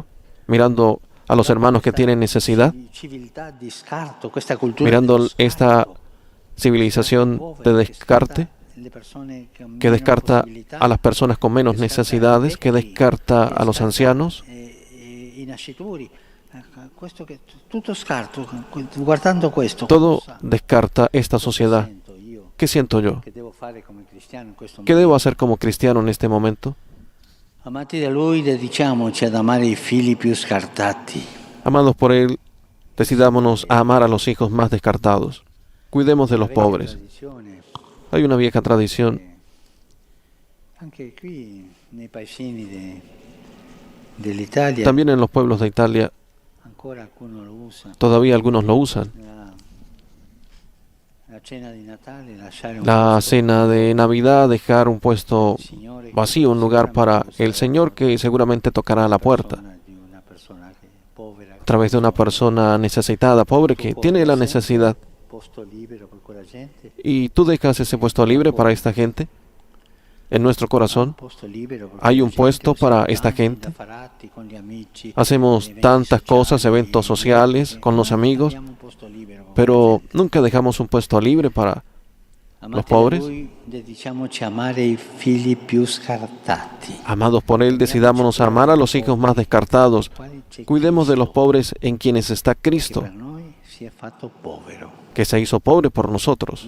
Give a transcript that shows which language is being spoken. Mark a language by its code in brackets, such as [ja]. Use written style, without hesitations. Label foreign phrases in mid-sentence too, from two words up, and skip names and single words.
[es] Mirando a los hermanos que tienen necesidad, mirando esta civilización de descarte, que descarta a las personas con menos necesidades, que descarta a los ancianos. Todo descarta esta sociedad. ¿Qué siento yo? ¿Qué debo hacer como cristiano en este momento? [it] Amati da Lui, dedichiamoci ad amare i figli più scartati. [es] Amados por Él, decidámonos a amar a los hijos más descartados. Cuidemos de los pobres. Hay una vieja tradición. [it] Anche qui nei paesini dell'Italia [es] También en los pueblos de Italia, [it] ancora alcuno lo usa. [es] todavía algunos lo usan. [it] La cena di Natale, lasciare un [es] La [it] posto [es] cena de Navidad, dejar un puesto [it] al Signore, [es] vacío, un lugar para el Señor que seguramente tocará a la puerta, [it] di una persona che è povera, [es] a través de una persona necesitada, pobre, que tiene la necesidad. [it] posto libero per quella gente. [es] ¿Y tú dejas ese puesto libre para esta gente? En nuestro corazón [it] Posto libero per [es] hay [it] quella [es] un [it] gente, [es] puesto para [it] osservanti, [es] esta gente. [it] da farati con gli amici, [es] Hacemos [it] eventi [es] tantas cosas, [it] sociali, [es] eventos sociales con los amigos, [it] abbiamo un posto libero con [es] pero [it] quella gente. [es] nunca dejamos un puesto libre para los pobres. Amados por Él, decidámonos a amar a los hijos más descartados. Cuidemos de los pobres en quienes está Cristo, que se hizo pobre por nosotros.